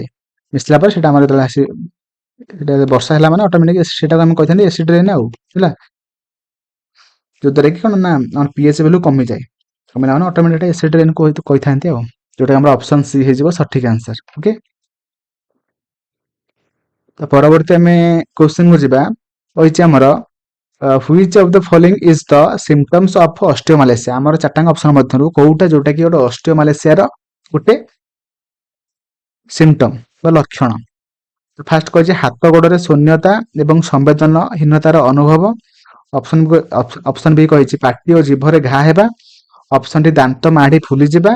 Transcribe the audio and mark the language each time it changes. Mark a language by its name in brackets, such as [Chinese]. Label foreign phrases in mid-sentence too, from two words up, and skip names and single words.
[Odia] ମିଶିଲା ପରେ ସେଟା ଆମର ଯେତେବେଳେ ଆସି ବର୍ଷା ହେଲା ମାନେ ଅଟୋମେଟିକ ସେଟାକୁ ଆମେ କହିଥାନ୍ତି [English] acid rain [Odia] ଆଉ, ହେଲା, ଯୋଉଦ୍ୱାରା କି କଣ ନା ଆମର pH ଭ୍ୟାଲୁ କମିଯାଏ। କମିଲା ମାନେ ଅଟୋମେଟିକ [English] acid rain [Odia] କହିଥାନ୍ତି ଆଉ, ଯୋଉଟା ଆମର [English] option C [Odia] ହେଇଯିବ ସଠିକ ଆନ୍ସର। ଓକେ। ତ ପରବର୍ତ୍ତୀ ଆମେ କ୍ୱେଶ୍ଚିନ୍ କୁ ଯିବା। କହିଛି ଆମର [English] which of the following is the symptoms of osteomalacia? [Odia] ଆମର ଚାରିଟାଙ୍କ ଅପସନ ମଧ୍ୟରୁ କୋଉଟା ଯୋଉଟା କି ଗୋଟେ ଅଷ୍ଟିଓମାଲେସିଆର ଗୋଟେ ସିମ୍ପଟମ ବା ଲକ୍ଷଣ? ଫାର୍ଷ୍ଟ କହିଛି ହାତ ଗୋଡରେ ଶୂନ୍ୟତା ଏବଂ ସମ୍ବେଦନହୀନତାର ଅନୁଭବ। [English] option B [Odia] କହିଛି ପାଟି ଓ ଜିଭରେ ଘା ହେବା। [English] option D [Odia] ଦାନ୍ତ ମାଢି ଫୁଲିଯିବା।